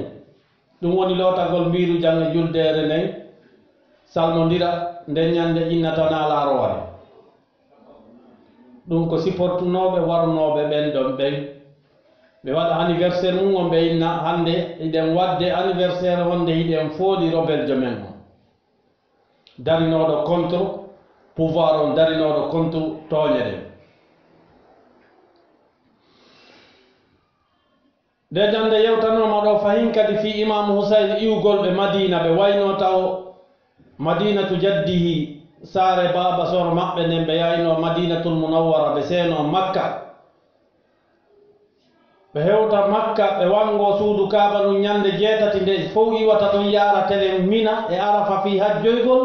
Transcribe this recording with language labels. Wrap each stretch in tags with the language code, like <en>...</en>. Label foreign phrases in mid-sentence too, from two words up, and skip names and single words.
<ff>ɗum woni lotagol mbiru jange juldere nden salmodira nden ñande innatana laaroware. ɗum ko siportunoɓe warunoɓe ɓen ɗon ɓen ɓe waɗa anniversaire mum on ɓe inna hande iɗen wadde anniversaire wonde hiɗen fooli rebeljo men on darinoɗo</ff> <fr>contre pouvoir</fr> <ff>on, darinoɗo contre tooñe ɗen. nde jande yewtanoma ɗo fahin kadi fi imamu Husayn iwgol ɓe Madina, ɓe wayno taw</ff> <ar>Madinatu jaddihi</ar> <ff>saare baba soro maɓɓe nden ɓe yayno Madinatul Munawwara, ɓe seeno Makka, ɓe hewta Makka, ɓe wango suudu Kaaba ɗum ñande 7 nde fof iwata ɗon yaara tele Mina e Arafa fi hajjoygol.</ff>